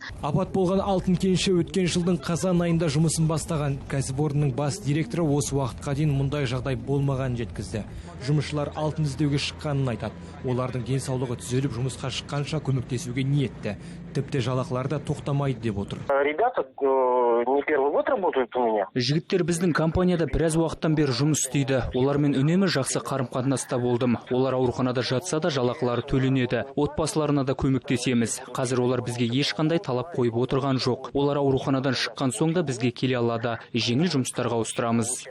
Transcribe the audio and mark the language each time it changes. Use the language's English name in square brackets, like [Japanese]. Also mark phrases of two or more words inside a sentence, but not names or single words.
[Kazakh] Апат болған алтын кенші өткен жылдың қазан айында жұмысын бастаған. Кәсіпорынның бас директоры осы уақытқа дейін мұндай жағдай болмаған жеткізді. Жұмысшылар алтын іздеуге шыққанын айтады. Олардың денсаулығы түзеліп жұмысқа шыққанша көмектесуге ниетті. Тіпті жалақылары да тоқтамайды деп отыр. [Russian] Ребята не первый год работают у меня. [Kazakh] Жігіттер біздің компанияда біраз уақыттан бері жұмыс істейді. Олармен үнемі жақсы қарым-қатынаста болдым. Олар ауруханада жатса да жалақылары төленеді. Отбасыларына да көмектесеміз. Қазір олар бізге ешқандай талап қойып отырған жоқ. Олар ауруханадан шыққан соң да бізге келе алады. Жеңіл жұмыстарға ауыстырамыз.